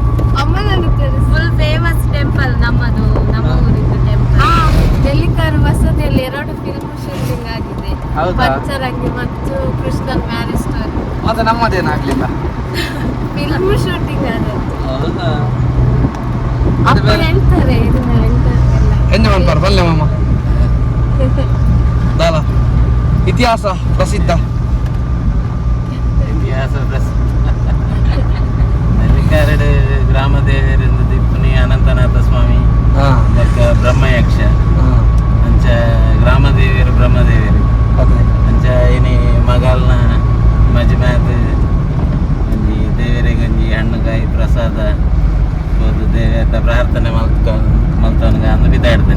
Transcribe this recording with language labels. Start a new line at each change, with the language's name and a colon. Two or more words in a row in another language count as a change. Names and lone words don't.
English: full famous temple
Kannada: ನಮ್ಮದು, ನಮ್ಮ ಊರಿನ ಟೆಂಪಲ್. ನೆಲ್ಲಿಕರ್ ವಸತಿಯಲ್ಲಿ 2
English: film shooting
Kannada: ಆಗಿದೆ. ಹೌದಾ? ಪಂಚರಂಗಿ ಮತ್ತು ಕೃಷ್ಣನ್ ಮ್ಯಾರೇಜ್ ಸ್ಟೋರಿ. ಮತ್ತೆ ನಮ್ಮದೇನಾಗ್ಲಿಲ್ಲ.
English: film shooting
Kannada: ಆದದ್ದು. ಹೌದಾ? ಅಪ್ಪ ಹೇಳ್ತಾರೆ ಇದನ್ನ
Tulu: ಎಂಜಾಯ್ ಮಾಡ್ಬಾರ ಬಲ್ಲೆ ಮಾಮ. ದಾಲ ಇತಿಹಾಸ ಪ್ರಸಿದ್ಧ. ನೆಲ್ಲಿಕಾರಡ್ ಗ್ರಾಮ ದೇವರಿಂದ ದಿಪ್ಪುನಿ ಅನಂತನಾಥ ಸ್ವಾಮಿ ಬ್ರಹ್ಮಯಕ್ಷ ಅಂಚ ಗ್ರಾಮ ದೇವಿಯರು ಬ್ರಹ್ಮದೇವಿಯರು ಅಂಚ ಇನಿ ಮಗಲ್ನ ಮಜ್ಮ್ಯಾತ್ ಒಂಜಿ ದೇವರೆ ಗಂಜಿ ಹಣ್ಣುಕಾಯಿ ಪ್ರಸಾದ ಹೋದು ದೇವಿಯತ್ತ ಪ್ರಾರ್ಥನೆ ಮಲ್ತವನ್ಗ ಅಂದು ಬಿದ್ದಾಡ್ತಾನೆ.